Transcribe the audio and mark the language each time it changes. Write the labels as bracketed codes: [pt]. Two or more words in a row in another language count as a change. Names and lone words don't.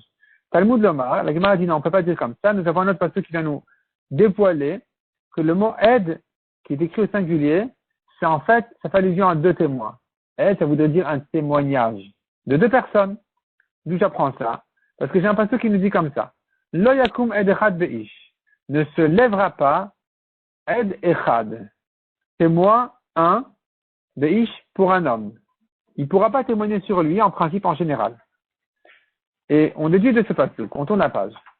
[he] תלמוד לומר, [fr] la Gemara dit non, on ne peut pas dire comme ça. Nous avons un autre pasouk qui vient nous dévoiler que le mot aide, qui est écrit au singulier, c'est en fait, ça fait allusion à deux témoins. Aide, ça voudrait dire un témoignage de deux personnes. D'où j'apprends ça? Parce que j'ai un pasouk qui nous dit comme ça. [he] לא יקום עד אחד באיש. [fr] Ne se lèvera pas [he] עד אחד. [fr] Témoin, un, beish, pour un homme. Il ne pourra pas témoigner sur lui, en principe, en général. Et on déduit de ce pasouk. On tourne la page.